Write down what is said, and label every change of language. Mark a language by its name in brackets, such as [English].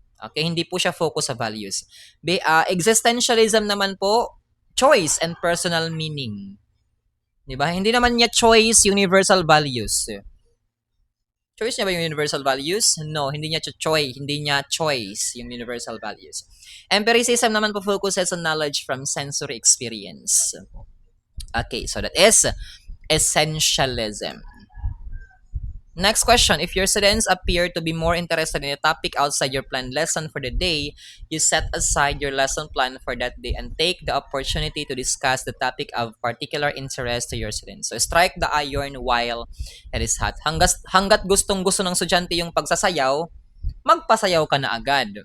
[Filipino] Okay, hindi po siya focus sa values. Existentialism naman po, choice and personal meaning. 'Di ba? Hindi naman niya choice universal values. Choice niya ba yung universal values? No, hindi niya choice yung universal values. [English] Empiricism naman po focuses on knowledge from sensory experience. Okay, so that is essentialism. Next question. If your students appear to be more interested in a topic outside your planned lesson for the day, you set aside your lesson plan for that day and take the opportunity to discuss the topic of particular interest to your students. So, strike the iron while it is hot. [Filipino] Hanggat gustong-gusto ng estudyante yung pagsasayaw, magpasayaw ka na agad.